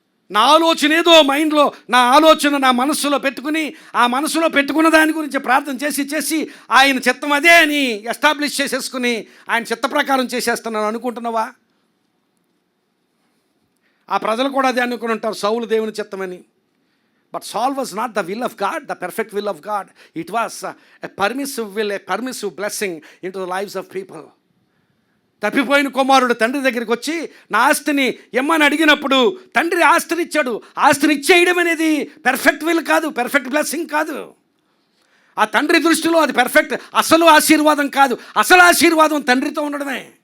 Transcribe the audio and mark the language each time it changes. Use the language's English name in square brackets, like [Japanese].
[Telugu] నా ఆలోచన ఏదో మైండ్లో, నా ఆలోచన నా మనస్సులో పెట్టుకుని ఆ మనసులో పెట్టుకున్న దాని గురించి ప్రార్థన చేసి ఆయన చిత్తం అదే అని ఎస్టాబ్లిష్ చేసేసుకుని ఆయన చిత్త ప్రకారం చేసేస్తున్నాను అనుకుంటున్నావా? ఆ ప్రజలు కూడా అదే అనుకుని ఉంటారు, సౌలు దేవుని చిత్తమని. [English] But Saul was not the will of God, the perfect will of God. It was a permissive will, a permissive blessing into the lives of people. [Telugu] తప్పిపోయిన కుమారుడు తండ్రి దగ్గరికి వచ్చి నా ఆస్తిని ఇమ్మని అడిగినప్పుడు తండ్రి ఆస్తిని ఇచ్చాడు. ఆస్తిని ఇచ్చేయడం అనేది పెర్ఫెక్ట్ విల్ కాదు, పెర్ఫెక్ట్ బ్లెస్సింగ్ కాదు. ఆ తండ్రి దృష్టిలో అది పెర్ఫెక్ట్ అసలు ఆశీర్వాదం కాదు. అసలు ఆశీర్వాదం తండ్రితో ఉండడమే.